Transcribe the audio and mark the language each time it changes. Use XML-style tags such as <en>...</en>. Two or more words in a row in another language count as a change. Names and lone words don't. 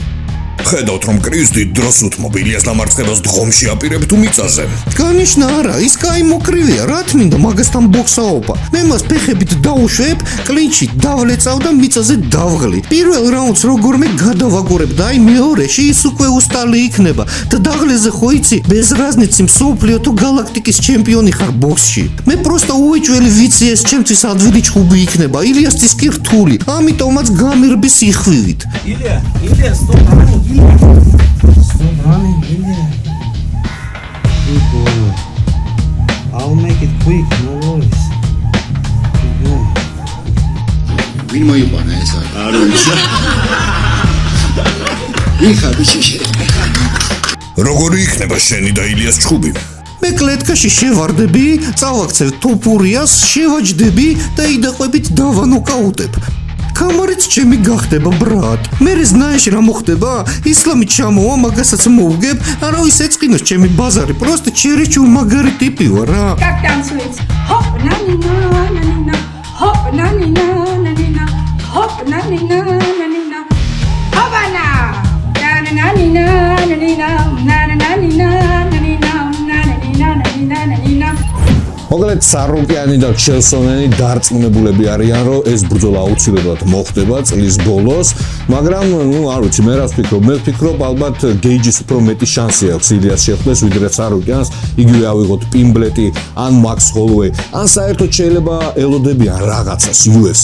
<ka>ხედავთ რომ კრის დიდ დროს უთმობ ილიას დამარცხებას დგომში აპირებ თუ მიწაზე? Конечно არა, ის კაი მოკრივია, რა თმინდა მაგასთან ბოქსაობა. მე მას ფეხებით დავუშვებ, კლინჩით დავლეწავ და მიწაზე დავღლი. პირველ რაუნდს როგორმე გადავაგორებ და აი მეორეში ის უკვე უსტალი იქნება. და დაღლეზე ხო იცი,</ka> <ru>без разницы</ru> <ka>მსოფლიო თუ გალაქტიკის ჩემპიონი ხარ ბოქსში. მე просто უეჭველი ვიცი ეს ჩემთვის ადვილი ჩხუბი იქნება. ილიასთვის კი რთული, ამიტომაც გამირბის იხვივით.</ka> <en>Ilya, stop running, Ilya. Stop running, Ilya. Good boy. I'll make it quick, no worries. Good boy.</en> <ka>ვინ მოიყვანა ეს არ ვიცი. იქა ბიჭი. როგორი იქნება შენი და ილიას ჩხუბი? მე კლეტკაში შევარდები, წავაქცევ ტოპურიას, შევაჯდები და იდაყვებით დავანოკაუტებ. კამარიც ჩემი გახდება, ბრატ. მე ზნაეში რა მოხდება? ისლამი ჩამოვა, მაგასაც მოუგებ, არავის ეწყინოს ჩემი ბაზარი, просто ჩერეჩულ მაგარი ტიპი ვარ რა.</ka> <ru>Как танцуется? Хоп, на-ни-на, на-ни-на. Хоп, на-ни-на, на-ни-на. Хоп, на-ни-на, на-ни-на. Хопана! На-на-на-ни-на, на-ни-на. На-на-на-ни-на, на-ни-на. На-на-ни-на, на-ни-на, на-ни-на.</ru> <ka>მოკლედ ცარუკიანი და ჩელსონენი დარწმუნებულები არიან, რომ ეს ბრძოლა აუცილებლად მოხდება წლის ბოლოს, მაგრამ არ ვიცი, მე რას ვფიქრობ? მე ვფიქრობ, ალბათ გეიჯის უფრო მეტი შანსი აქვს ილიას შეხვდეს, ვიდრე ცარუკიანს, იგივე ავიღოთ პიმბლეტი, ან მაქს ჰოლუეი, ან საერთოდ შეიძლება ელოდებიან რაღაცას UFC.</ka>